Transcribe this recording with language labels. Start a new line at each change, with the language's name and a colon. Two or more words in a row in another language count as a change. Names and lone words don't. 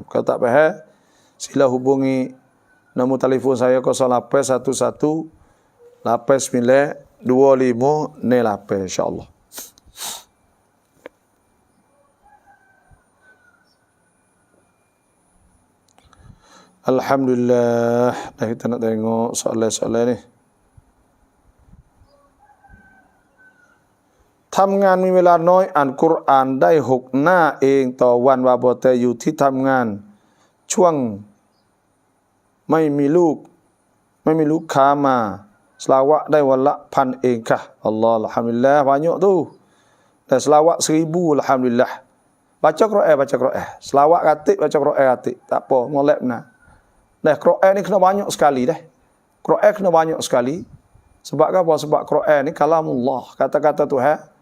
Malay: Kalau tak faham, sila hubungi nombor telefon saya 0811 89 25 08 insya-Allah. Alhamdulillah. Dah kita nak tengok soalan-soalan ni.
Thai: ทำงานมีเวลาน้อยอ่านกุรอานได้6 หน้าเองต่อวันว่าบ่แต่อยู่ ที่ทำงานช่วงไม่มีลูกค้ามาselawat ได้วันละ 1,000 เองค่ะอัลลอฮ์
Malay: alhamdulillah banyak tu dan selawat 1000 alhamdulillah baca Quran selawat katik baca Quran katik tak apa molek benar dah Quran ni kena banyak sekali dah Quran kena banyak sekali sebab apa sebab Quran ni kalamullah kata-kata Tuhan